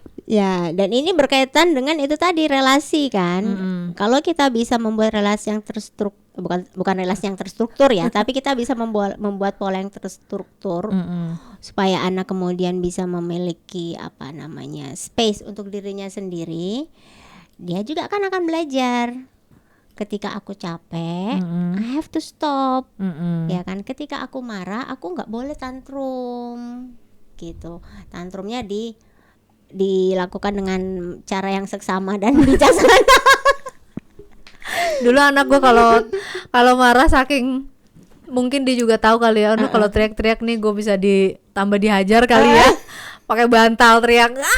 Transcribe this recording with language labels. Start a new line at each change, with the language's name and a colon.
Indonesian: Ya, dan ini berkaitan dengan itu tadi, relasi kan. Kalau kita bisa membuat relasi yang terstruktur, bukan relasi yang terstruktur ya, tapi kita bisa membuat pola yang terstruktur supaya anak kemudian bisa memiliki space untuk dirinya sendiri. Dia juga akan belajar. Ketika aku capek,
English: I have to stop.
Indonesian: Ya kan, ketika aku marah, aku nggak boleh tantrum. Gitu. Tantrumnya dilakukan dengan cara yang seksama dan bijaksana. Dulu anak gue kalau marah saking mungkin dia juga tahu kali ya, kalau teriak-teriak nih gue bisa ditambah dihajar kali ya, pakai bantal teriak.